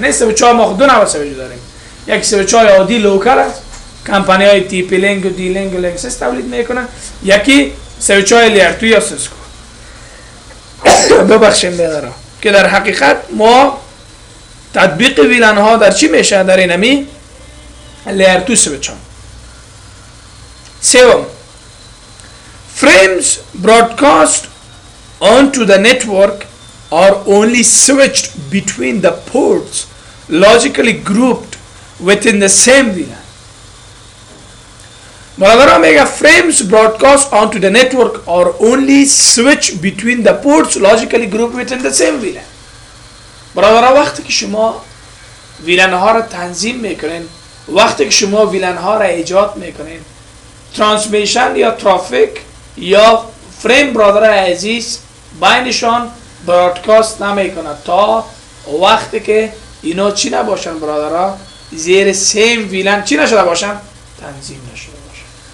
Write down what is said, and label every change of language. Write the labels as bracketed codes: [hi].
[fa] نه سویچ ها ما دو نوع سویچ داریم. یک سویچ های عادی لوکال است، کمپانی های تی پی لینک و دی لینک و لینکسس تولید میکنن. یکی سویچ های لیر 2 یا سیسکو. ببخشید برادرها که در حقیقت ما تطبیق ویلن ها در چی میشه؟ در اینمی لیر 2 سویچ ها. [en] سوم، frames broadcast onto the network are only switched between the ports logically grouped within the same VLAN. [fa] برادرها میگه [en] frames broadcast onto the network are only switched between the ports logically grouped within the same VLAN. [fa] برادرها وقتی که شما ویلن ها را تنظیم میکنین، وقتی که شما ویلن ها را ایجاد میکنین، ترانسمیشن یا ترافیک یا فریم برادرای عزیز بینشان برادکاست نمیکنه تا وقتی که اینا چی نباشن برادرها؟ زیر سیم ویلن چی نشده باشن؟ تنظیم نشده باشن.